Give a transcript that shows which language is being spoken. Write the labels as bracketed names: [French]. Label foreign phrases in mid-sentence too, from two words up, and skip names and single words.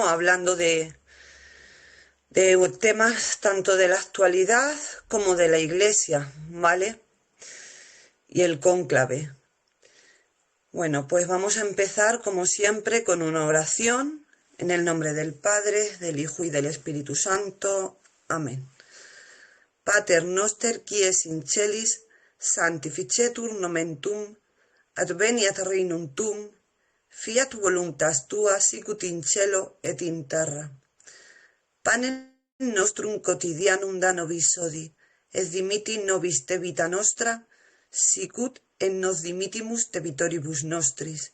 [Spanish] Hablando de temas tanto de la actualidad como de la Iglesia, ¿vale? Y el cónclave. Bueno, pues vamos a empezar, como siempre, con una oración en el nombre del Padre, del Hijo y del Espíritu Santo. Amén. [Latin] Pater noster, qui es in celis, sanctificetur nomen tuum, adveniat regnum tuum, fiat voluntas tua sicut in cielo et in terra. Panem nostrum quotidianum da nobis hodie, et dimitti nobis debita nostra, sicut et nos dimittimus debitoribus nostris.